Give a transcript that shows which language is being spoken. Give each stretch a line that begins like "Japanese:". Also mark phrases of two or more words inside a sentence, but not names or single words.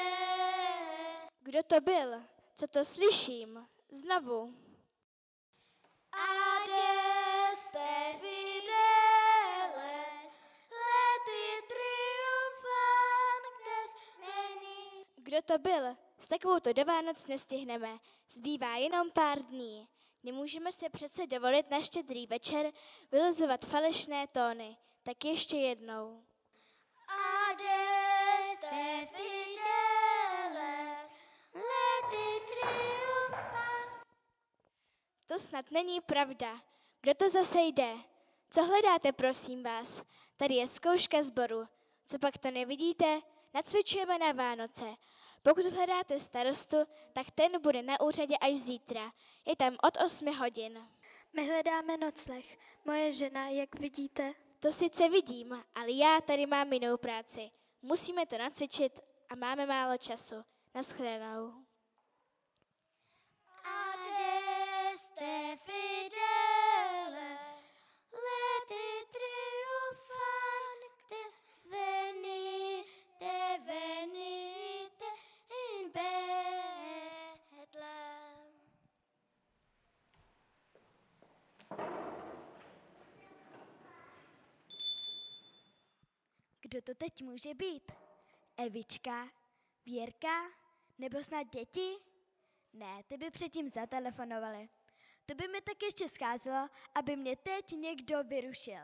Czech: Kdo to byl? Co to slyším? Znovu.
Latin: Adeste fideles, leti triumphantes, venite.
Czech: Kdo to byl? S takovou to do Vánoc nestihneme. Zbývá jenom pár dní. Nemůžeme se přece dovolit na Štědrý večer vylozovat falešné tóny. Tak ještě jednou.
Latin: Adeste fideles, leti triumphantes.
Czech: To snad není pravda. Kdo to zase jde? Co hledáte, prosím vás? Tady je zkouška sboru. Co pak to nevidíte? Nacvičujeme na Vánoce. Pokud hledáte starostu, tak ten bude na úřadě až zítra. Je tam od 8 hodin. My hledáme nocleh. Moje žena, jak vidíte, To sice vidím, ale já tady mám jinou práci. Musíme to nacvičit a máme málo času. Naschledanou.
Latin: Adeste fidele, leti triumphantes, venite, venite in Bethlehem.
Czech: Kdo to teď může být? Evička? Věrka? Nebo snad děti? Ne, ty by předtím zatelefonovali. To by mi tak ještě scházelo, aby mě teď někdo vyrušil.